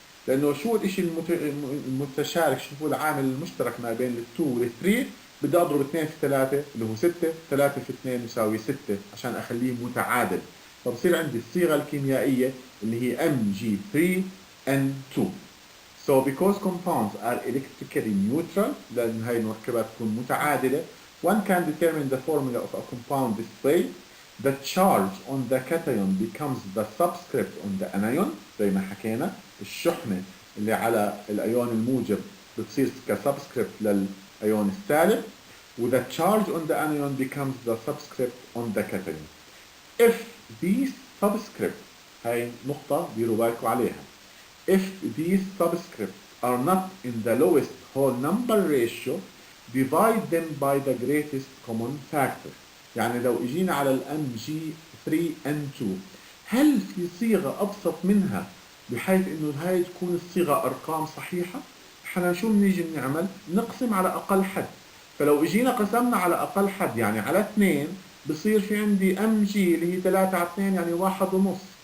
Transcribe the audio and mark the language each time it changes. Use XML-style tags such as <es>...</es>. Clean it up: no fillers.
<ar>لانه شو الشيء المتشارك، شو هو العامل المشترك ما بين ال2 وال3؟ بدي اضرب 2 في 3 اللي هو 6، 3 في 2 يساوي 6 عشان اخليه متعادل. فبصير عندي الصيغه الكيميائيه اللي هي Mg3N2.</ar> <en>So because compounds are electrically neutral،</en> <ar>لأن هاي المركبات تكون متعادلة،</ar> <en>one can determine the formula of a compound this way. The charge on the cation becomes the subscript on the anion،</en> <ar>زي ما حكينا الشحنة اللي على الأيون الموجب بتصير كسبسكريبت للأيون السالب،</ar> <en>و the charge on the anion becomes the subscript on the cation. If these subscripts،</en> <ar>هاي نقطة ديروا بالكم عليها،</ar> <en>if these subscripts are not in the lowest whole number ratio divide them by the greatest common factor.</en> <ar>يعني لو اجينا على الام جي 3N2 هل في صيغة ابسط منها بحيث انه هاي تكون الصيغة ارقام صحيحة؟ احنا شو بنيجي بنعمل؟ نقسم على اقل حد. فلو اجينا قسمنا على اقل حد يعني على 2 بصير في عندي ام جي اللي هي 3 على 2 يعني 1.5.</ar>